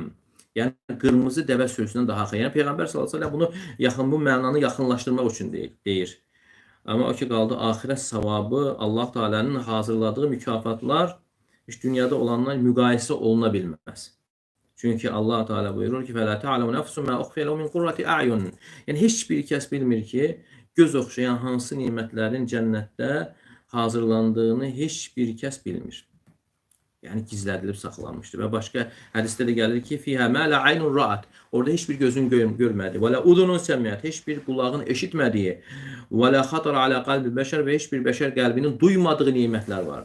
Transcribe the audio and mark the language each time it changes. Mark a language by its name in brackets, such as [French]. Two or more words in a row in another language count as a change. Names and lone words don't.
[Azerbaijani] Yəni qırmızı dəvə sürüsündən daha xeyir. Yəni Peyğəmbər [Arabic] صلى الله عليه وسلم [Azerbaijani] bunu bu mənanı yaxınlaşdırmaq üçün deyir. Amma o ki qaldı axirət savabı, Allah Teala'nın hazırladığı mükafatlar heç dünyada olanlar müqayisə oluna bilməz. Çünki Allah Teala buyurur ki: [Arabic] "فلا تعلم نفس ما أخفي لهم من قرة أعين." [Azerbaijani] Yəni heç bir kəs bilmir ki, göz oxşayan hansı nemətlərin cənnətdə hazırlandığını heç bir kəs bilmir. Yəni gizlədilib saxlanmışdır. Və başqa hədisdə də gəlir ki, [Arabic] "فيها ما لا عين رأت." [Azerbaijani] Orada heç bir gözün görmədiyi, [Arabic] ولا أذن سمعت, [Azerbaijani] heç bir qulağın eşitmədiyi, [Arabic] ولا خطر على قلب بشر [Azerbaijani] və heç bir bəşər qəlbinin duymadığı nemətlər vardır.